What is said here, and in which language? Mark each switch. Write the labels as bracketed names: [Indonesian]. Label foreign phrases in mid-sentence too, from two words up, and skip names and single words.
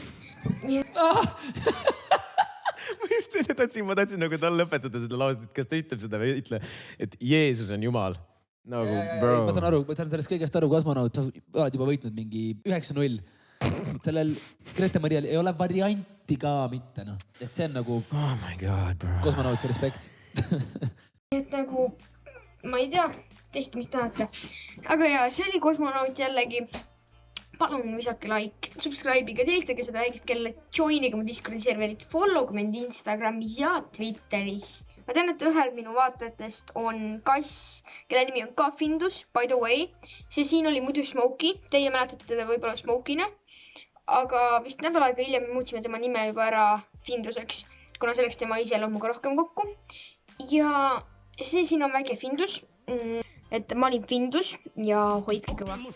[Estonian] Ma just enne ma tahtsin nagu tal lõpetada seda lauset, et kas ta ütleb seda või ütle, et Jeesus on Jumal. Nagu, bro. Ma saan sellest kõigest aru, kosmonaut, sa oled juba võitnud mingi 9-0. Sellel Grete-Marial ei ole varianti ka mitte, noh. Et see on nagu... [English] Oh my god, bro. [Estonian] Kosmonaut, respekt. Et nagu, ma ei tea, tehke mis tahate. Aga ja, see oli kosmonaut jällegi. Palun visake like, subscribe'iga, teistage seda väikest kelle, joiniga mu Discordi serverit, follow mind Instagramis ja Twitteris. Ma tean, et ühel minu vaatajatest on kass, kelle nimi on ka Findus, [English] by the way. [Estonian] See siin oli muidu Smokey, teie mäletate teda võib-olla Smokey'ne. Aga vist nädal aega hiljem muutsime tema nime juba ära Finduseks, kuna selleks tema iseloomuga rohkem kokku. Ja see siin on väike Findus, et ma olin Findus ja hoidke kõva.